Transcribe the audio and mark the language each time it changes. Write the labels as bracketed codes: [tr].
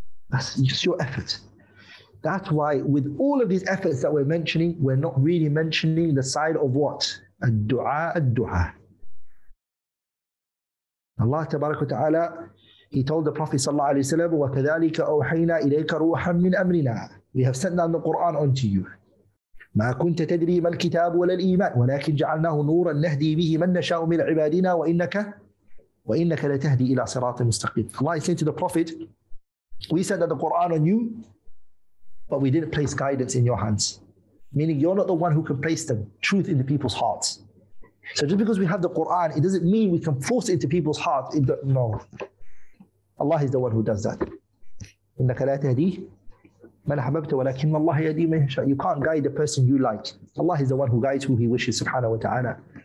[en] That's just your effort. That's why with all of these efforts that we're mentioning, we're not really mentioning the side of what? Ad-du'a, ad-du'a. Allah tabarak wa ta'ala, He told the Prophet sallallahu alayhi wa sallam, [ar] وَكَذَلِكَ أَوْحَيْنَا إِلَيْكَ رُوحًا مِّنْ أَمْرِنَا. [en] We have sent down the Qur'an onto you. [ar] ما كنت تدري ما الكتاب ولا الإيمان ولكن جعلناه نورا نهدي به من نشاء من عبادنا وإنك لتهدي إلى صراط مستقيم. [en] Allah is saying to the Prophet, we sent the Qur'an on you, but we didn't place guidance in your hands. Meaning you're not the one who can place the truth into people's hearts. So just because we have the Qur'an, it doesn't mean we can force it into people's hearts. No. Allah is the one who does that. [ar] إنك لا تهدي من أحببت ولكن الله يهدي من يشاء. [en] You can't guide the person you like. Allah is the one who guides who He wishes, subhanahu wa ta'ala.